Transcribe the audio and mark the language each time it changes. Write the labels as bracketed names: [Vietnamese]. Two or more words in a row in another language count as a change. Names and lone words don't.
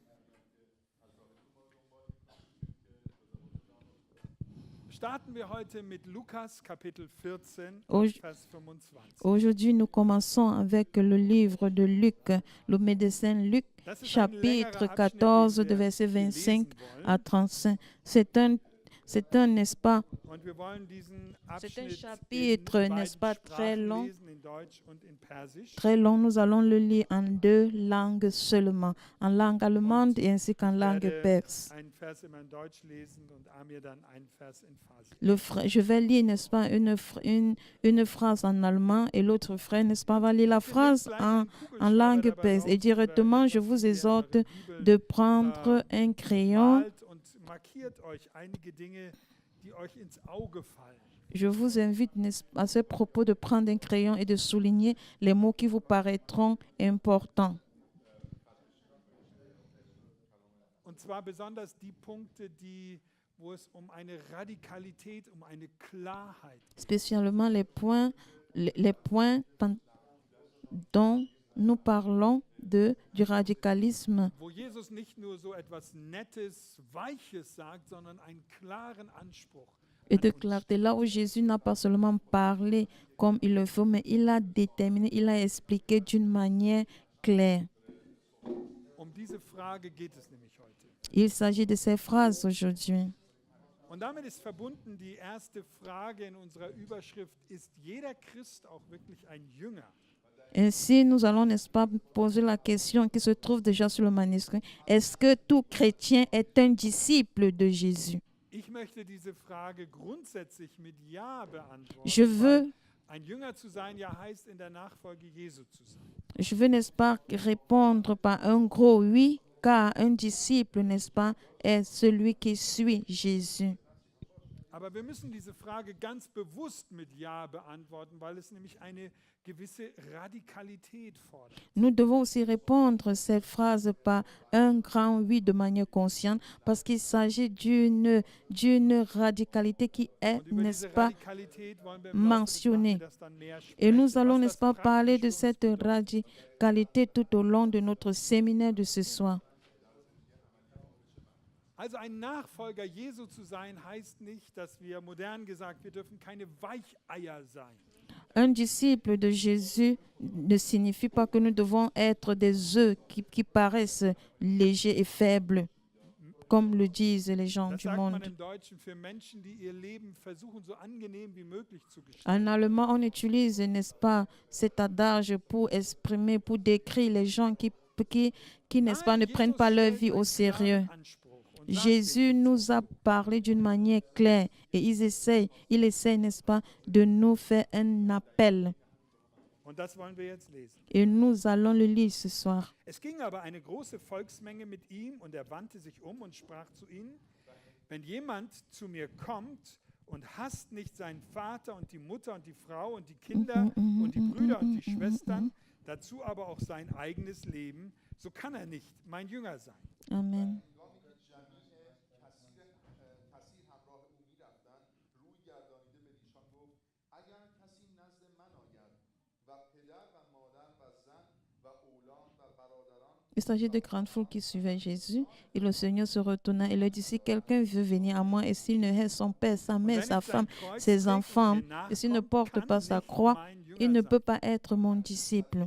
[German] Starten wir heute mit Lukas Kapitel 14, [French] Au- [German] Vers 25. [French] Aujourd'hui, nous commençons avec le livre de Luc, le médecin Luc, [German] Das ist ein [French] chapitre [German] längerer 14, Abschnitt, [French] de [German] den wir [French] verset 25 [German] lesen [French] à [German] wollen. [French] 35. C'est un, n'est-ce pas, [German] Und wir wollen diesen Abschnitt [French] chapitre, [German] in [French] n'est-ce [German] beiden [French] pas, très [German] Sprachen [French] long. [German] lesen, in Deutsch und in Persisch. [French] très long. Nous allons le lire en deux langues seulement, en langue allemande et ainsi qu'en [German] Ich [French] langue [German] werde [French] perse. [German] einen Vers immer in Deutsch lesen und Amir dann einen Vers in Farsi. [French] Je vais lire, n'est-ce pas, une phrase en allemand et l'autre frère, n'est-ce pas, va lire la phrase en langue perse. Et directement, je vous exhorte de prendre un crayon. [German] Malt und markiert euch einige Dinge, die euch ins Auge fallen. [French] Je vous invite, n'est-ce pas, à ce propos, de prendre un crayon et de souligner les mots qui vous paraîtront importants. [German] Und zwar besonders die Punkte, wo es um eine Radikalität, um eine Klarheit geht. [French] Spécialement les points dont nous parlons du radicalisme [German] Wo Jesus nicht nur so etwas Nettes, Weiches sagt, sondern einen klaren Anspruch. [French] et de [German] an uns [French] clarté. Là où Jésus n'a pas seulement parlé comme il le faut, mais il a déterminé, il a expliqué d'une manière claire. [German] Um diese Frage geht es nämlich heute. [French] Il s'agit de ces phrases aujourd'hui. [German] Und damit ist verbunden die erste Frage in unserer Überschrift: Ist jeder Christ auch wirklich ein Jünger? [French] Ainsi, nous allons, n'est-ce pas, poser la question qui se trouve déjà sur le manuscrit. Est-ce que tout chrétien est un disciple de Jésus? [German] Ich möchte diese Frage grundsätzlich mit Ja beantworten. [French] Je veux, [German] weil ein Jünger zu sein, ja heißt in der Nachfolge Jesu zu sein. [French] n'est-ce pas, répondre par un gros oui, car un disciple, n'est-ce pas, est celui qui suit Jésus. [German] Aber wir müssen diese Frage ganz bewusst mit Ja beantworten, weil es nämlich eine gewisse Radikalität fordert. [French] Nous devons aussi répondre cette phrase par un grand oui de manière consciente parce qu'il s'agit d'une radicalité qui est, [German] Und über [French] n'est-ce [German] diese [French] pas, [German] Radikalität wollen wir im Laufe des [French] mentionné. [German] Nachmittags dann näher [French] Et [German] sprechen, [French] nous allons, [German] was [French] n'est-ce [German] das [French] pas, [German] praktisch [French] parler de [German] für uns [French] cette [German] bedeutet. [French] radicalité tout au long de notre séminaire de ce soir. [German] Also ein Nachfolger Jesu zu sein, heißt nicht, dass wir modern gesagt, wir dürfen keine Weicheier sein. [French] Un disciple de Jésus ne signifie pas que nous devons être des œufs qui paraissent légers et faibles, comme le disent les gens [German] Das [French] du [German] sagt man [French] monde. [German] im Deutschen für Menschen, die ihr Leben versuchen, so angenehm wie möglich zu gestalten. [French] En allemand, on utilise, n'est-ce pas, cet adage pour exprimer, pour décrire les gens qui n'est-ce pas, ne [German] Nein, [French] prennent [German] Jesus [French] pas leur [German] stellt [French] vie [German] einen [French] au sérieux. [German] klaren Anspruch. Und [French] Jésus nous a parlé d'une manière claire et il essaie, n'est-ce pas, de nous faire un appel. [German] Und das wollen wir jetzt lesen. [French] Et nous allons le lire ce soir. [German] Es ging aber eine große Volksmenge mit ihm und er wandte sich um und sprach zu ihnen: Wenn jemand zu mir kommt und hasst nicht seinen Vater und die Mutter und die Frau und die Kinder und die Brüder und die Schwestern, dazu aber auch sein eigenes Leben, so kann er nicht mein Jünger sein. Amen. [French] Il s'agit de grandes foules qui suivaient Jésus et le Seigneur se retourna et leur dit: si quelqu'un veut venir à moi et s'il ne hait son père, sa mère, sa femme, ses enfants, et s'il ne porte pas sa croix, il ne peut pas être mon disciple.